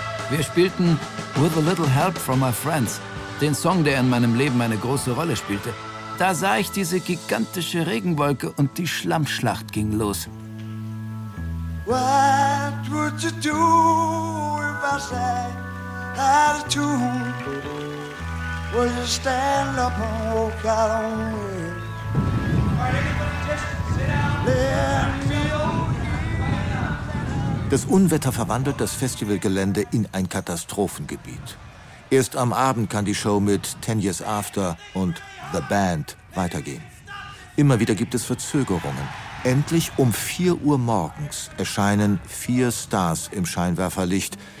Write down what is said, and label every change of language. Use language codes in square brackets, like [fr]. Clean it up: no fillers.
[de] Wir spielten With a Little Help from My Friends, den Song, der in meinem Leben eine große Rolle spielte. Da sah ich diese gigantische Regenwolke und die Schlammschlacht ging los. [en] What would you do if I sang out of tune? Would you stand up and walk out on me? All right, everybody just sit down. Let me [de] Das Unwetter verwandelt das Festivalgelände in ein Katastrophengebiet. Erst am Abend kann die Show mit Ten Years After und The Band weitergehen. Immer wieder gibt es Verzögerungen. Endlich um 4 Uhr morgens erscheinen 4 Stars im Scheinwerferlicht.